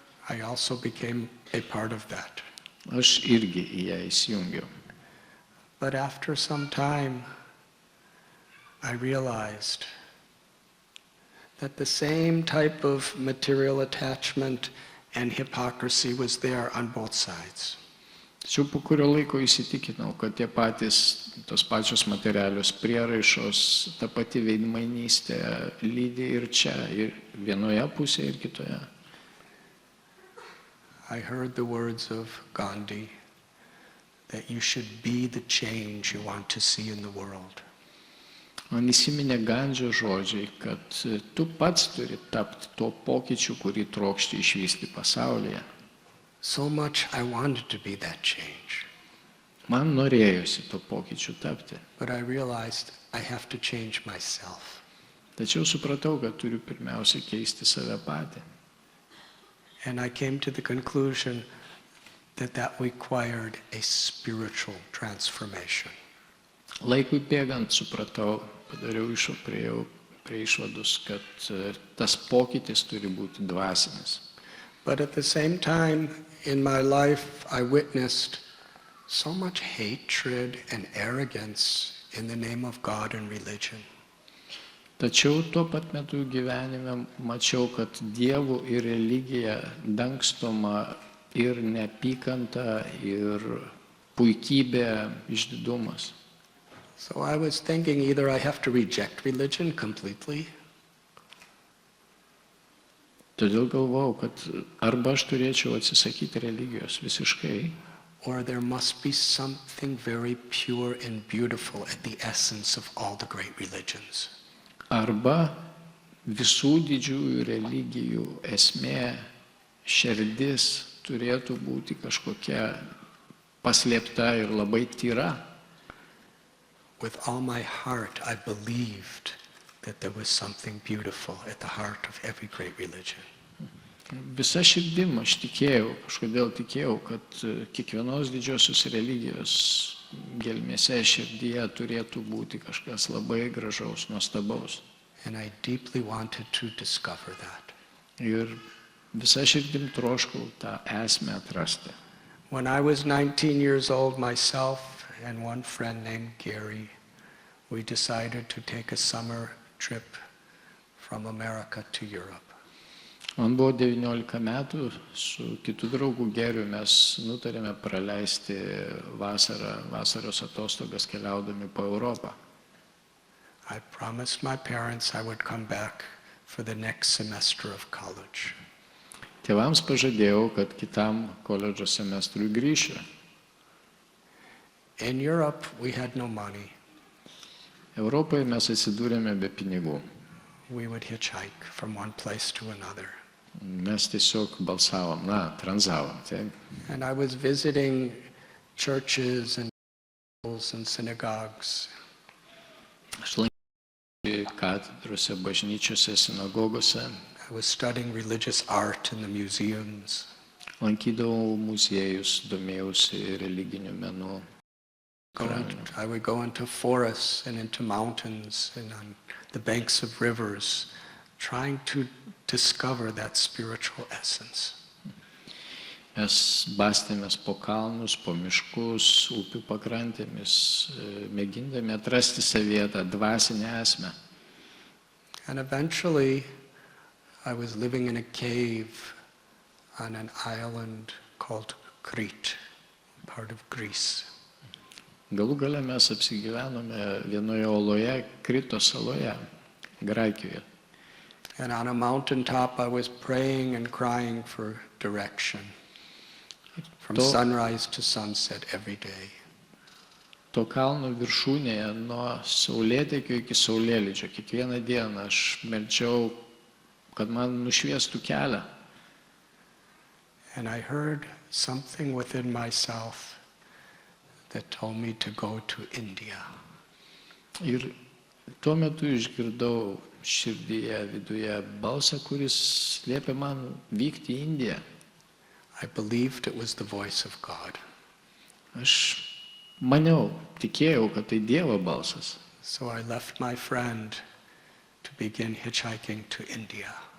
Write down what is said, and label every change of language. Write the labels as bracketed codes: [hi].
[en] I also became a part of that. [lt] Aš irgi į ją įsijungiau. [en] But after some time, I realized that the same type of material attachment and hypocrisy was there on both sides. [lt] Tačiau po kurio laiko įsitikinau, kad tos pačios materialios prieraišos, ta pati veidmainystė lydi ir čia, ir vienoje pusėje, ir kitoje. [en] I heard the words of Gandhi that you should be the change you want to see in the world. [lt] Man įsiminė Gandžio žodžiai, kad tu pats turi tapti tuo pokyčiu, kurį trokšti išvysti pasaulyje. [en] So much I wanted to be that change. [lt] Man norėjosi to pokyčiu tapti. [en] But I realized I have to change myself. [lt] Tačiau supratau, kad turiu pirmiausia keisti save patį. [en] And I came to the conclusion that that required a spiritual transformation. [lt] Laikui bėgant supratau, priėjau prie išvados, kad tas pokytis turi būti dvasinis. [en] But at the same time, in my life, I witnessed so much hatred and arrogance in the name of God and religion. [lt] Tačiau tuo pat metu gyvenime mačiau, kad Dievu ir religija dangstoma ir neapykanta, ir puikybė, išdidumas. [en] So I was thinking either I have to reject religion completely, [lt] Todėl galvojau, kad arba aš turėčiau atsisakyti religijos visiškai, [en] or there must be something very pure and beautiful at the essence of all the great religions. [lt] arba visų didžiųjų religijų esmė, širdis turėtų būti kažkokia paslėpta ir labai tyra. [en] With all my heart, I believed that there was something beautiful at the heart of every great religion. [lt] Visa širdim aš tikėjau, kažkodėl tikėjau, kad kiekvienos didžiosios religijos gelmėse širdyje turėtų būti kažkas labai gražaus, nuostabaus. [en] And I deeply wanted to discover that. [lt] Ir visa širdim troškau tą esmę atrasti. [en] When I was 19 years old myself and one friend named Gary, we decided to take a summer trip from America to Europe. [lt] Man buvo 19 metų, su kitu draugu Geriu mes nutarėme praleisti vasaros atostogas keliaudami po Europą. [en] I promised my parents I would come back for the next semester of college. [lt] Tėvams pažadėjau, kad kitam koledžo semestrui grįšiu. [en] In Europe, we had no money. [lt] Europoje mes atsidūrėme be pinigų. [en] We would hitchhike from one place to another. [lt] Mes tiesiog balsavom, tranzavom. Taip. [en] And I was visiting churches and schools and synagogues. [lt] Aš lankiausi katedrose, bažnyčiose, sinagogose. [en] I was studying religious art in the museums. [lt] Lankydavau muziejus, domėjausi religiniu menu. [en] I would go into forests and into mountains and on the banks of rivers, trying to discover that spiritual essence. [lt] Mes bastėmės po kalnus, po miškus, upių pakrantėmis, mėgindami atrasti savyje tą dvasinę esmę. [en] And eventually, I was living in a cave on an island called Crete, part of Greece. [lt] Galų gale mes apsigyvenome vienoje oloje, Krito saloje, Graikijoje. [en] And on a mountaintop, I was praying and crying for direction, from sunrise to sunset every day. [lt] To kalno viršūnėje, nuo saulėtekio iki saulėlydžio, kiekvieną dieną aš meldžiau, kad man nušviestų kelią. [en] And I heard something within myself that told me to go to India. [lt] Ir tuo metu išgirdau širdyje, viduje balsą, kuris liepė man vykti į Indiją. [en] I believed it was the voice of God. [lt] Aš maniau, tikėjau, kad tai Dievo balsas. [en] So I left my friend to begin hitchhiking to India.